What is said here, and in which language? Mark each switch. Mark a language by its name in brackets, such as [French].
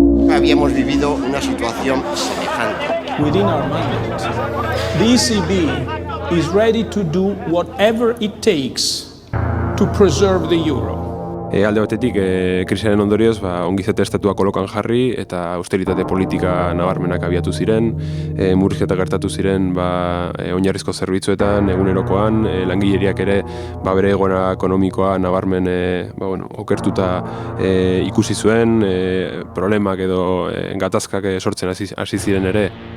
[Spanish] Habíamos vivido una situación semejante. [English] Within our mandate, the ECB is ready to do whatever it takes to preserve the euro. [Basque] Alde batetik, krisiaren ondorioz, ongizate estatua kolokan jarri eta austeritate politika nabarmenak abiatu ziren, murrizketa gertatu ziren oinarrizko zerbitzuetan, egunerokoan, langileriak ere bere egoera ekonomikoa nabarmen okertuta ikusi zuen, problemak edo gatazkak sortzen hasi ziren ere.